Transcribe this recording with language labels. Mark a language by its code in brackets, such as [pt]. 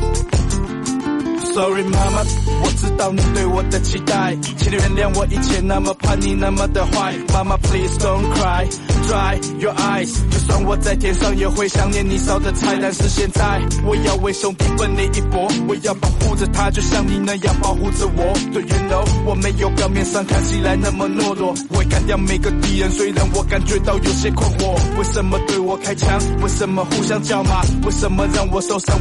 [en] Sorry, Mama, [zh] 我知道你对我的期待，请你原谅我以前那么叛逆，那么的坏。 [en] Mama, please don't cry, dry your eyes. [zh] 就算我在天上也会想念你烧的菜，但是现在我要为兄弟奋力一搏，我要保护着他，就像你那样保护着我。 [en] Do you know, [zh] 我没有表面上看起来那么懦弱，会干掉每个敌人，虽然我感觉到有些困惑。为什么对我开枪？为什么互相叫骂？为什么让我受伤？